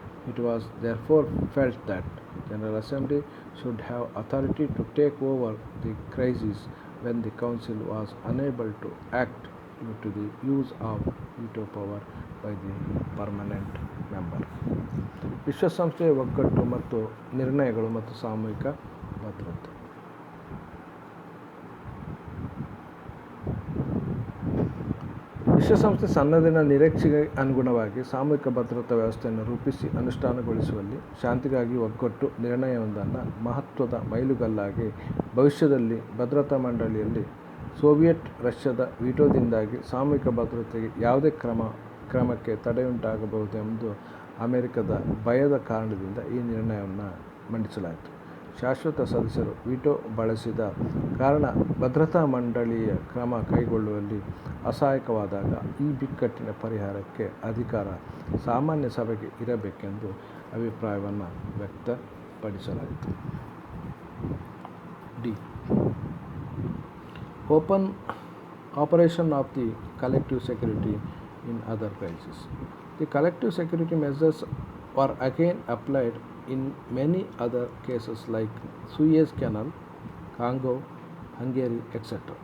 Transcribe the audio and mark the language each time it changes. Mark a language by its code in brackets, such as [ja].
[en] It was therefore felt that General Assembly should have authority to take over the crisis when the Council was unable to act due to the use of veto power by the permanent member. [kn] ವಿಶ್ವಸಂಸ್ಥೆಯ ಒಗ್ಗಟ್ಟು ಮತ್ತು ನಿರ್ಣಯಗಳು ಮತ್ತು ಸಾಮೂಹಿಕ ಭದ್ರತೆ. ವಿಶ್ವಸಂಸ್ಥೆ ಸನ್ನದಿನ ನಿರೀಕ್ಷೆಗೆ ಅನುಗುಣವಾಗಿ ಸಾಮೂಹಿಕ ಭದ್ರತಾ ವ್ಯವಸ್ಥೆಯನ್ನು ರೂಪಿಸಿ ಅನುಷ್ಠಾನಗೊಳಿಸುವಲ್ಲಿ ಶಾಂತಿಗಾಗಿ ಒಗ್ಗಟ್ಟು ನಿರ್ಣಯವೊಂದನ್ನು ಮಹತ್ವದ ಮೈಲುಗಲ್ಲಾಗಿ ಭವಿಷ್ಯದಲ್ಲಿ ಭದ್ರತಾ ಮಂಡಳಿಯಲ್ಲಿ ಸೋವಿಯತ್ ರಷ್ಯಾದ ವಿಟೋದಿಂದಾಗಿ ಸಾಮೂಹಿಕ ಭದ್ರತೆಗೆ ಯಾವುದೇ ಕ್ರಮಕ್ಕೆ ತಡೆಯುಂಟಾಗಬಹುದೆಂದು ಅಮೆರಿಕದ ಭಯದ ಕಾರಣದಿಂದ ಈ ನಿರ್ಣಯವನ್ನು ಮಂಡಿಸಲಾಯಿತು. ಶಾಶ್ವತ ಸದಸ್ಯರು ವಿಟೋ ಬಳಸಿದ ಕಾರಣ ಭದ್ರತಾ ಮಂಡಳಿಯ ಕ್ರಮ ಕೈಗೊಳ್ಳುವಲ್ಲಿ ಅಸಹಾಯಕವಾದಾಗ ಈ ಬಿಕ್ಕಟ್ಟಿನ ಪರಿಹಾರಕ್ಕೆ ಅಧಿಕಾರ ಸಾಮಾನ್ಯ ಸಭೆಗೆ ಇರಬೇಕೆಂದು ಅಭಿಪ್ರಾಯವನ್ನು ವ್ಯಕ್ತಪಡಿಸಲಾಯಿತು. D. [en] Open operation of the collective security in other crises. The collective security measures were again applied in many other cases like Suez Canal, Congo, Hungary, etc.